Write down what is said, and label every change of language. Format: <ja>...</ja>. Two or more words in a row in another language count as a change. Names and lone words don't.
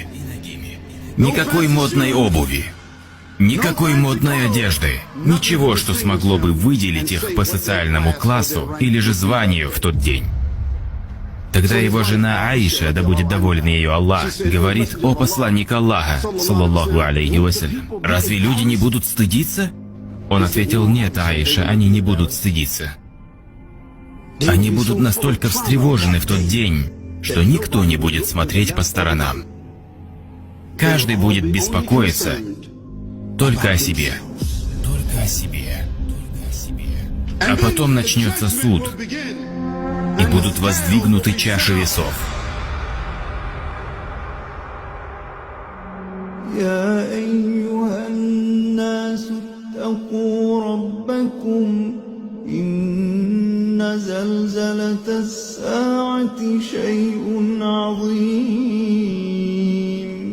<ru>Никакой модной обуви, никакой модной одежды, ничего, что смогло бы выделить их по социальному классу или же званию в тот день. Тогда его жена Аиша, да будет доволен ее Аллах, говорит: «О посланник Аллаха,</ru> <ar>صلى الله عليه وسلم,</ar> <ru>разве люди не будут стыдиться?» Он ответил: «Нет, Аиша, они не будут стыдиться. Они будут настолько встревожены в тот день, что никто не будет смотреть по сторонам. Каждый будет беспокоиться только о себе. Только о себе. А потом начнется суд, и будут воздвигнуты чаши весов».</ru> <ar>يا أيها الناس اتقوا ربكم إن زلزلة الساعة شيء عظيم</ar>